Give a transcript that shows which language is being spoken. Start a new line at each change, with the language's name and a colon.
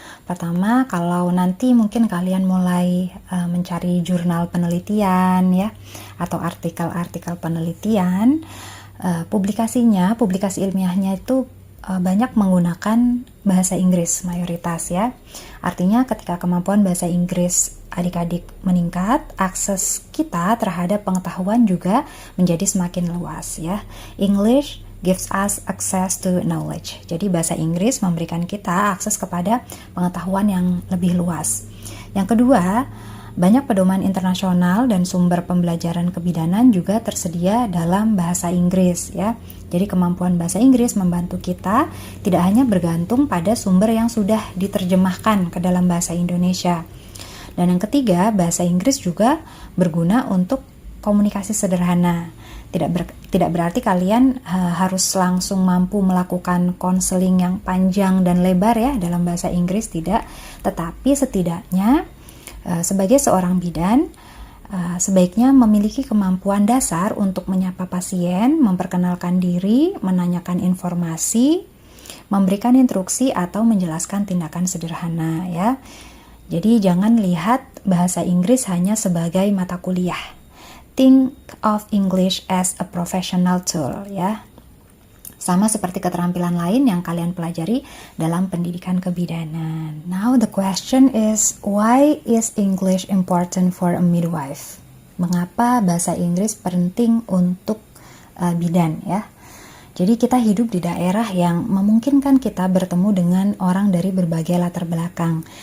Indonesian: Pertama, kalau nanti mungkin kalian mulai mencari jurnal penelitian ya atau artikel-artikel penelitian, publikasi ilmiahnya itu banyak menggunakan bahasa Inggris mayoritas ya. Artinya ketika kemampuan bahasa Inggris adik-adik meningkat, akses kita terhadap pengetahuan juga menjadi semakin luas ya.
English: English gives us access to knowledge.
Indonesian: Jadi bahasa Inggris memberikan kita akses kepada pengetahuan yang lebih luas. Yang kedua, banyak pedoman internasional dan sumber pembelajaran kebidanan juga tersedia dalam bahasa Inggris ya. Jadi kemampuan bahasa Inggris membantu kita tidak hanya bergantung pada sumber yang sudah diterjemahkan ke dalam bahasa Indonesia. Dan yang ketiga, bahasa Inggris juga berguna untuk komunikasi sederhana. Tidak berarti kalian harus langsung mampu melakukan konseling yang panjang dan lebar ya dalam bahasa Inggris, tidak. Tetapi setidaknya sebagai seorang bidan, sebaiknya memiliki kemampuan dasar untuk menyapa pasien, memperkenalkan diri, menanyakan informasi, memberikan instruksi atau menjelaskan tindakan sederhana ya. Jadi jangan lihat bahasa Inggris hanya sebagai mata kuliah.
English: Think of English as a professional tool ya.
Indonesian: Sama seperti keterampilan lain yang kalian pelajari dalam pendidikan kebidanan.
English: Now the question is, why is English important for a midwife?
Indonesian: Mengapa bahasa Inggris penting untuk bidan ya? Jadi kita hidup di daerah yang memungkinkan kita bertemu dengan orang dari berbagai latar belakang.